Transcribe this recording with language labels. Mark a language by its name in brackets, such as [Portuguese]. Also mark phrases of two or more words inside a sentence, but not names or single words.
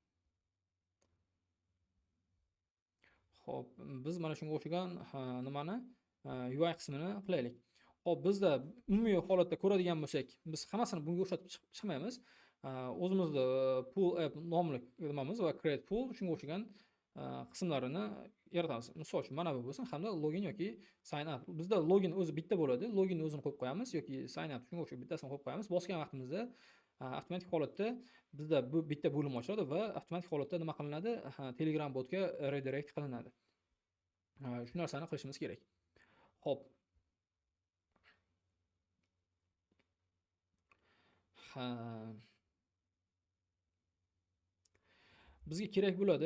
[Uzbek] Hop, biz mana shunga o'xshagan nimani UI qismini qilaylik. Hop, bizda umumiy holatda ko'radigan bo'lsak, biz hammasini bunga o'xshatib chiqmaymiz. O'zimizda [English] pool app [Uzbek] nomli nimamiz va [English] create pool [Uzbek] shunga o'xshagan qismlarini yaratamiz. Misol uchun mana bu bo'lsin, hamda login yoki [English] sign up. [Uzbek] Bizda login o'zi bitta bo'ladi. Loginni o'zini qo'yib qo'yamiz yoki [English] sign up [Uzbek] shunga o'xshagan bittasini qo'yib qo'yamiz. Bosgan vaqtimizda avtomatik holatda bizda bu bitta bo'lim ochiladi va avtomatik holatda nima qilinadi? Telegram botga redirect qilinadi. Shu narsani qilishimiz kerak. Xo'p. Bizga kerak bo'ladi.